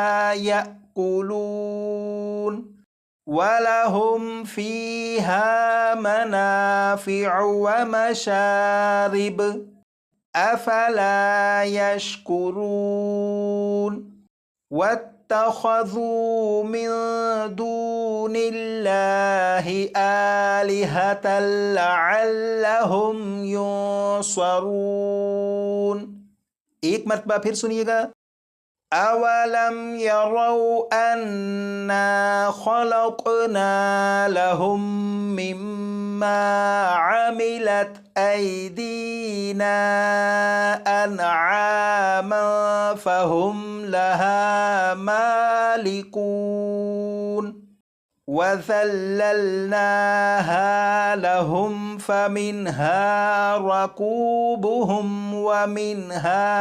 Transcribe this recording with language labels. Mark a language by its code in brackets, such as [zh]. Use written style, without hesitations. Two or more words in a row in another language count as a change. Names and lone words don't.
[ar] يأكلون ولهم فيها منافع ومشارب أفلا يشكرون واتخذوا من دون الله آلهة لعلهم ينصرون. [hi] एक मरतबा फिर सुनिएगा। [ar] أولم يروا أنا خلقنا لهم مما عملت أيدينا أنعاما فهم لها مالكون وذللناها لهم فمنها ركوبهم ومنها